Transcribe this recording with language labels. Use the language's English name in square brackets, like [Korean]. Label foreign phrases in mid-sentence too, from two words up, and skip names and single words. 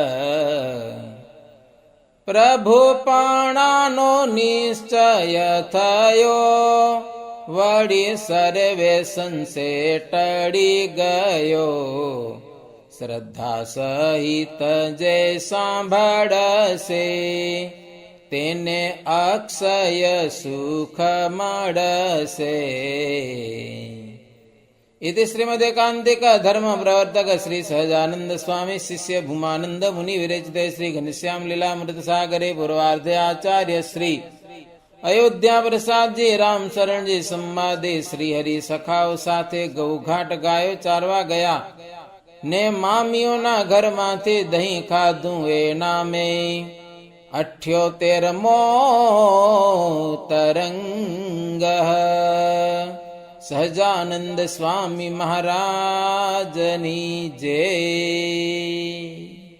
[Gujarati] પ્રભુપણાનો નિશ્ચય થયો, વળી સર્વે સંશે ટળી ગયો, શ્રદ્ધા સહિત જે સાંભળશે, તેને અક્ષય સુખ મળશે. [Sanskrit] इति श्रीमदेकांतिक धर्म प्रवर्तक श्री सहजानंद स्वामी शिष्य भूमानंद मुनि विरचिते श्री घनश्याम लीलामृत सागरे पूर्वार्धे आचार्य श्री अयोध्या प्रसाद जी राम शरण जी संवादे श्री हरि [Gujarati] સખાઓ સાથે ગૌઘાટ ગાયો ચારવા ગયા ને મામીઓના ઘર માથે દહીં ખાધું એ નામે 78મો [Sanskrit] तरंग. [Gujarati] સહજાનંદ સ્વામી મહારાજની જય.